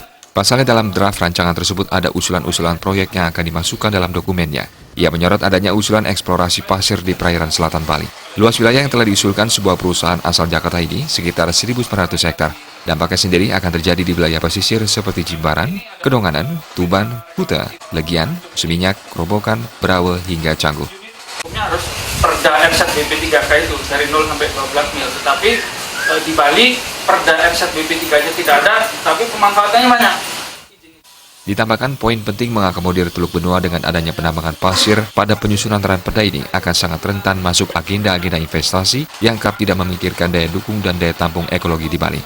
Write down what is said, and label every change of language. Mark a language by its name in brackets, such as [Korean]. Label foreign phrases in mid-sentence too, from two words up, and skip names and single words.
[Indonesian] Pasalnya dalam draft rancangan tersebut ada usulan-usulan proyek yang akan dimasukkan dalam dokumennya. Ia menyorot adanya usulan eksplorasi pasir di perairan selatan Bali. Luas wilayah yang telah diusulkan sebuah perusahaan asal Jakarta ini sekitar 1.900 hektar. Dampaknya sendiri akan terjadi di wilayah pesisir seperti Jimbaran, Kedonganan, Tuban, Kuta, Legian, Seminyak, Kerobokan, Berawe, hingga Canggu. Harus perda RZBP3K itu dari 0 sampai 12 mil, tetapi di Bali perda RZBP3-nya tidak ada, tapi pemanfaatannya banyak. Ditambahkan poin penting mengakomodir Teluk Benua dengan adanya penambangan pasir pada penyusunan ranperda ini akan sangat rentan masuk agenda-agenda investasi yang kerap tidak memikirkan daya dukung dan daya tampung ekologi di Bali.